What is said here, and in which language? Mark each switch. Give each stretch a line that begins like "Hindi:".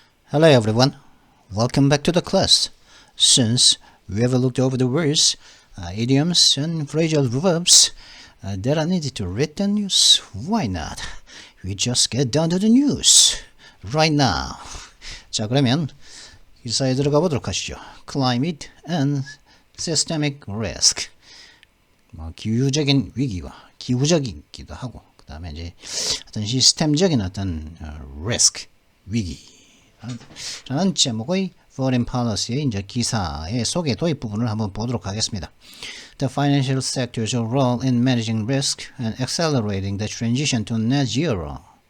English: Hello everyone, welcome back to the class. Since we have looked over the words, idioms and phrasal verbs that are needed to read the news, why not? We just get down to the news right now.
Korean: 자, 그러면 기사에 들어가 보도록 하시죠.
English: Climate and Systemic Risk.
Korean: 기후적인 위기와 기후적이기도 하고, 그 다음에 이제 어떤 시스템적인 어떤 risk, 위기. 라는 제목의 Foreign Policy의 이제 기사의 소개 도입 부분을 한번 보도록 하겠습니다.
English: The financial sector's role in managing risk and accelerating the transition to net zero.